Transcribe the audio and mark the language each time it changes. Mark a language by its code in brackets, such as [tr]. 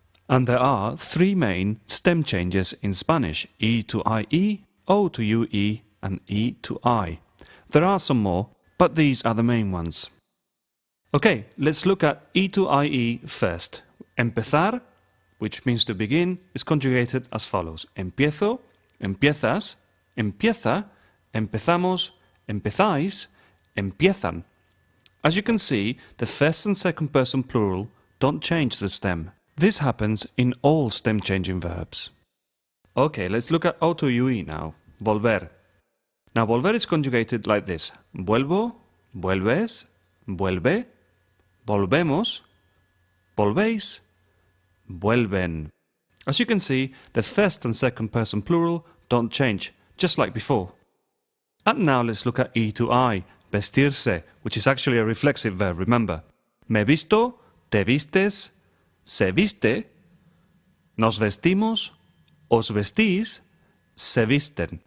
[en] And there are three main stem changes in Spanish, E to IE, O to UE, and E to I. There are some more, but these are the main ones. Okay, let's look at E to IE first. Empezar, which means to begin, is conjugated as follows. [es] Empiezo, empiezas, empieza, empezamos, empezáis, empiezan. [en] As you can see, the first and second person plural don't change the stem. This happens in all stem-changing verbs. Okay, let's look at O to UE now. Volver. Now, volver is conjugated like this. [es] Vuelvo, vuelves, vuelve, volvemos, volvéis, vuelven. [en] As you can see, the first and second person plural don't change, just like before. And now let's look at E to I. Vestirse, which is actually a reflexive verb, remember. [es] Me visto, te vistes, se viste, nos vestimos, os vestís, se visten.